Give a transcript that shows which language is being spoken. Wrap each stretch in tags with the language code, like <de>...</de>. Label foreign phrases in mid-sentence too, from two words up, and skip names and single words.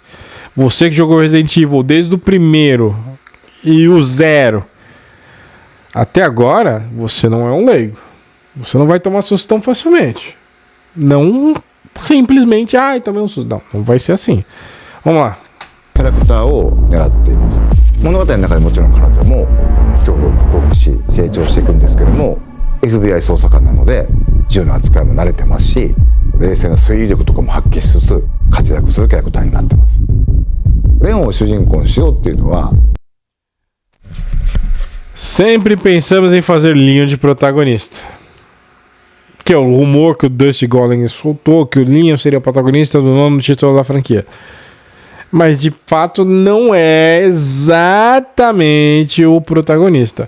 <pt>Você que jogou Resident Evil desde o primeiro e o 0 até agora, você não é um leigo. Você não vai tomar susto tão facilmente. Não simplesmente, tomei um susto. Não, não vai ser assim. Vamos lá.</pt> <ja>キャラクターを狙っています。物語の中でもちろん彼女も恐怖を克服し成長していくんですけども、 FBI 捜査官なので銃の扱いも慣れてますし、冷静な推理力とかも発揮しつつ活躍するキャラクターになってます。レオンを主人公にしようっていうのは</ja> <pt>Sempre pensamos em fazer Leon de protagonista. Que é o rumor que o Dusty Golem soltou, que o Leon seria o protagonista do nono título da franquia. Mas de fato não é exatamente o protagonista.</pt>